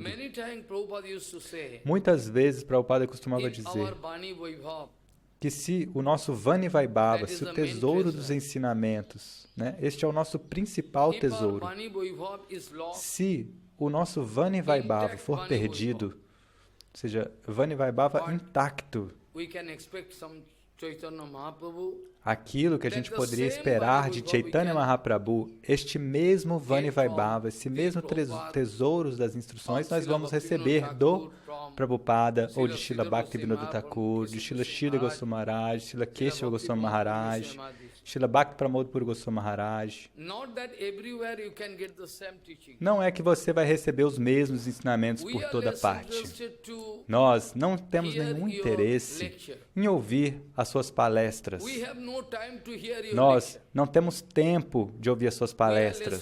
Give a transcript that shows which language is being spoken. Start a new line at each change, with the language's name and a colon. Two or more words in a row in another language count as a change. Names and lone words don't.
Portuguese: Muitas vezes, Prabhupada costumava dizer que se o nosso
Sanskrit: वाणी वैभव,
Portuguese: se o tesouro dos ensinamentos, este é o nosso principal tesouro, se o nosso
Sanskrit: वाणी वैभव
Portuguese: for perdido, ou seja,
Sanskrit: वाणी वैभव
Portuguese: intacto, aquilo que a gente poderia esperar de Chaitanya Mahaprabhu, este mesmo
Sanskrit: वाणी वैभव,
Portuguese: esse mesmo tesouro das instruções, nós vamos receber do Prabhupada, ou de Srila Bhaktivinoda Thakur, de Srila Sridhar Goswami Maharaj, Srila Keshava Goswami Maharaj, Srila Bhakti Pramod Puri Goswami Maharaj. Não é que você vai receber os mesmos ensinamentos por toda parte. Nós não temos nenhum interesse em ouvir as suas palestras. Nós não temos tempo de ouvir as suas palestras.